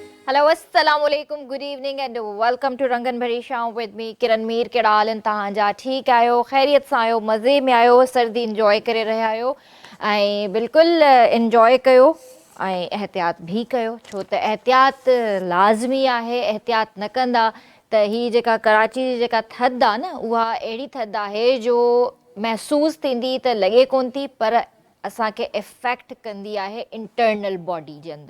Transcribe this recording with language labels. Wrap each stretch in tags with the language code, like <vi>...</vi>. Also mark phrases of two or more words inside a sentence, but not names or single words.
<en>Hello,</en> <ar>السلام عليكم,</ar> <en>good evening and welcome to Rangan Bhari Shaam with me, Kiran Meer.</en> <sd>कहिड़ा हाल आहिनि तव्हांजा? ठीकु आहियो, ख़ैरियत सां आहियो, मज़े में आहियो, सर्दी इंजॉय करे रहिया आहियो ऐं बिल्कुलु इंजॉय कयो ऐं एहतियात बि कयो, छो त एहतियात लाज़मी आहे। एहतियात न कंदा त ही जेका कराची जी जेका थधि आहे न, उहा अहिड़ी थधि आहे जो महसूसु थींदी त लॻे कोन थी, पर असांखे इफेक्ट कंदी आहे</sd> <en>internal body</en> <sd>जे अंदरि।</sd>